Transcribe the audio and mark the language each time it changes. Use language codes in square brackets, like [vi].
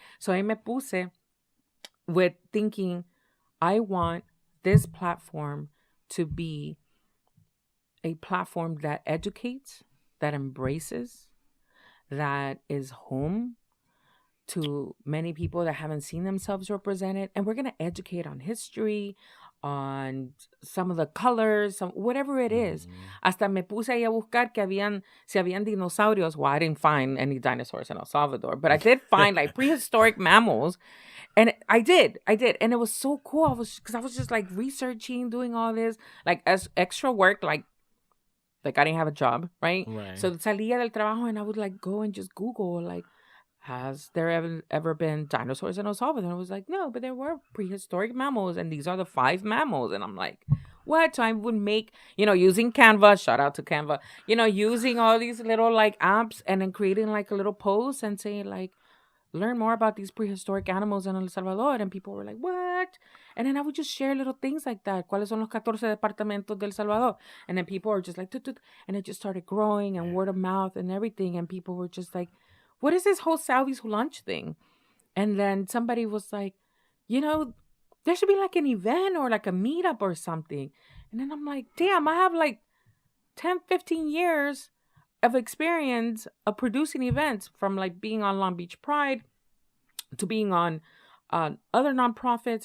[en] So I [es] me puse [en] with thinking, I want this platform to be a platform that educates, that embraces, that is home to many people that haven't seen themselves represented. And we're going to educate on history, on some of the colors, whatever it is. [es] Hasta me puse ahí a buscar si habían dinosaurios. [en] Well, I didn't find any dinosaurs in El Salvador, but I did find like prehistoric mammals. And I did. And it was so cool. Because I was just like researching, doing all this, like as extra work, like I didn't have a job, right? So [es] salía del trabajo [en] and I would like go and just Google, like, has there ever been dinosaurs in El Salvador? And I was like, no, but there were prehistoric mammals and these are the 5 mammals. And I'm like, what? So I would make, using Canva, shout out to Canva, using all these little like apps and then creating like a little post and saying like, learn more about these prehistoric animals in El Salvador. And people were like, what? And then I would just share little things like that. [es] ¿Cuáles son los 14 departamentos del Salvador? [en] And then people were just like, tut, tut. And it just started growing and word of mouth and everything. And people were just like, what is this whole Salvies Who Lunch thing? And then somebody was like, there should be like an event or like a meetup or something. And then I'm like, damn, I have like 10, 15 years of experience of producing events, from like being on Long Beach Pride to being on other nonprofits.